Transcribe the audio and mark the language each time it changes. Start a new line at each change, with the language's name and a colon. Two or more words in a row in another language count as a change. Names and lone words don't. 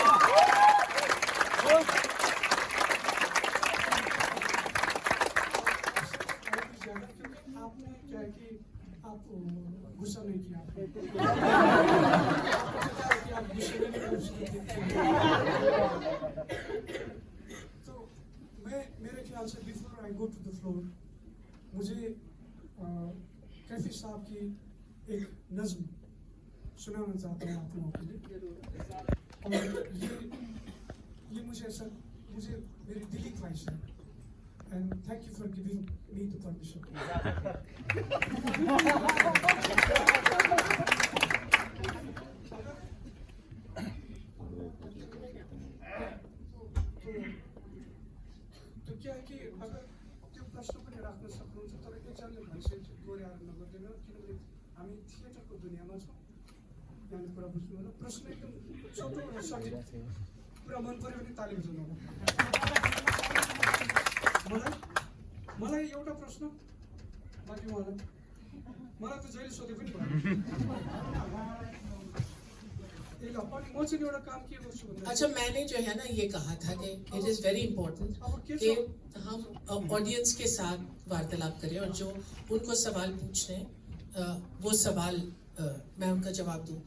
Hindi: आपने क्या है कि आप गुस्सा नहीं किया, आप गुस्से में तो मेरे ख्याल से
English: before I go to the floor,
Hindi: मुझे कैफी साहब की एक नज्म सुनाना चाहता हूँ आप लोगों के लिए। और ये मुझे मेरी दिली ख्वाहिश है।
English: And thank you for giving me the permission.
Hindi: तो क्या है कि
Nepali: अगर त्यो प्रश्न पनि राख्न सक्नुहुन्छ तर एकजनाले भनिसकेपछि दोहोऱ्याएर नगर्दैन किनभने हामी थिएटरको दुनियाँमा छौँ। यहाँले कुरा बुझ्नु होला। प्रश्न एकदम छोटो र सजिलो, कुरा मन पऱ्यो भने ताली बजाउनु होला। मलाई एउटा प्रश्न बाँकी मलाई त जहिले सोधे पनि भयो।
Hindi: अच्छा, मैंने जो है ना ये कहा था कि
English: it is very important
Hindi: कि हम ऑडियंस के साथ वार्तालाप करें और जो उनको सवाल पूछने वो सवाल मैं उनका जवाब दूं।